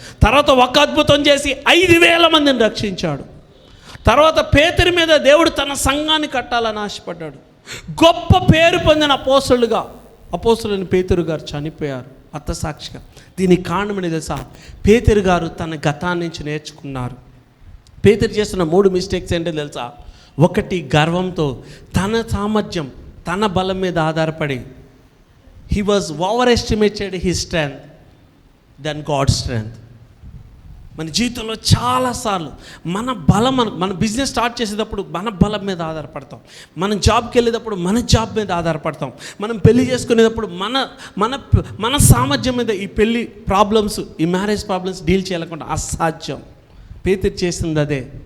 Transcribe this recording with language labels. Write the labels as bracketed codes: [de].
[te] తర్వాత ఒక అద్భుతం చేసి 5,000 మందిని రక్షించాడు. తర్వాత పేతురు మీద దేవుడు తన సంఘాన్ని కట్టాలని ఆశపడ్డాడు. గొప్ప పేరు పొందిన అపోస్తలుని పేతురు గారు చనిపోయారు హతసాక్షిగా. దీనికి కారణమని తెలుసా? పేతురు గారు తన గతాన్ని నుంచి నేర్చుకున్నారు. పేతురు చేస్తున్న 3 మిస్టేక్స్ ఏంటో తెలుసా? 1, గర్వంతో తన సామర్థ్యం తన బలం మీద ఆధారపడి [en] he was overestimated his strength than God's strength. [te] మన జీవితంలో చాలాసార్లు మన బలం, మన బిజినెస్ స్టార్ట్ చేసేటప్పుడు మన బలం మీద ఆధారపడతాం. మనం జాబ్కి వెళ్ళేటప్పుడు మన జాబ్ మీద ఆధారపడతాం. మనం పెళ్లి చేసుకునేటప్పుడు మన సామర్థ్యం మీద ఈ పెళ్లి ప్రాబ్లమ్స్, ఈ మ్యారేజ్ ప్రాబ్లమ్స్ డీల్ చేయలేకుండా అసాధ్యం. పేతురు చేసింది అదే.